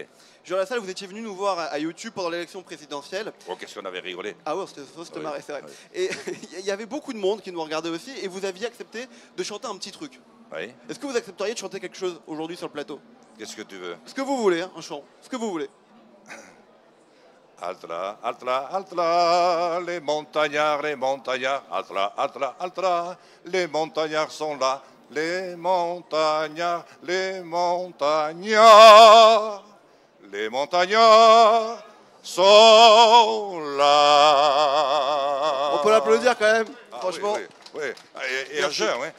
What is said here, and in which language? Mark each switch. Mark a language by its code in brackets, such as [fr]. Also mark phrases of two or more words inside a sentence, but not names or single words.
[fr] Jean Lassalle, vous étiez venu nous voir à YouTube pendant l'élection présidentielle. Oh, qu'est-ce qu'on avait rigolé. Ah ouais, c'était marré, c'est vrai. Oui. Et il y avait beaucoup de monde qui nous regardait aussi et vous aviez accepté de chanter un petit truc. Oui. Est-ce que vous accepteriez de chanter quelque chose aujourd'hui sur le plateau? Qu'est-ce que tu veux? Ce que vous voulez, hein, un chant, ce que vous voulez. Altra, altra, altra, les montagnards, altra, altra, altra, les montagnards sont là, les montagnards sont là. On peut l'applaudir quand même, franchement. Oui. Et à jeun, oui.